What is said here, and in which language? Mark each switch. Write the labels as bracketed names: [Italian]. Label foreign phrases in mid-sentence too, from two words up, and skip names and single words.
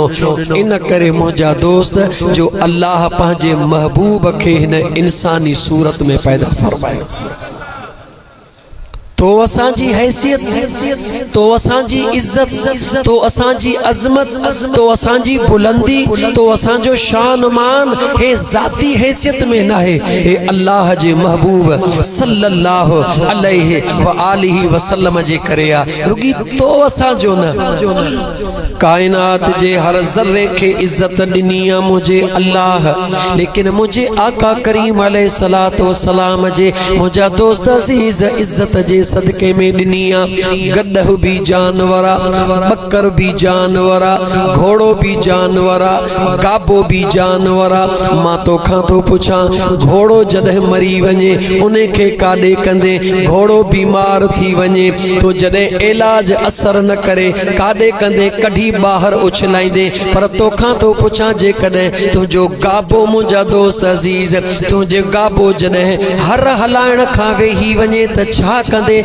[Sindhi] इन करे मुंहिंजा दोस्त जो अल्लाह पंहिंजे महबूब खे हिन इंसानी सूरत में पैदा फरमायो तो असांजी हैसियत, तो असांजी इज्जत, तो असांजी अजमत, तो असांजी बुलंदी, तो असांजो शान मान हे ज़ाती हैसियत में न है, हे अल्लाह जे महबूब [Arabic] صلى الله عليه وآله وسلم [Sindhi] जे करे आ। रुगी तो असांजो न कायनात जे हर ज़र्रे खे इज्जत ॾिनी आहे मुझे अल्लाह, लेकिन मुझे आका करीम [Arabic] عليه الصلاة والسلام [Sindhi] जे मुंहिंजा दोस्त अज़ीज़ इज्जत जे सदके में ॾिनी आहे। गॾह भी जानवर, बकर भी जानवर, घोड़ो भी जानवर, गाबो भी जानवर। मां तोखां थो पुछां घोड़ो जॾहिं मरी वञे उन खे काॾे कंदे, घोड़ो बीमार थी वञे तो जॾहिं इलाज असर न करे काॾे कंदे कढी ॿाहिरि उछलाईंदे। पर तोखां थो पुछां जेकॾहिं तुंहिंजो गाबो मुंहिंजा दोस्त अज़ीज़ तुंहिंजे गाबो जॾहिं हर हलाइण खां वेही वञे त छा कंदे?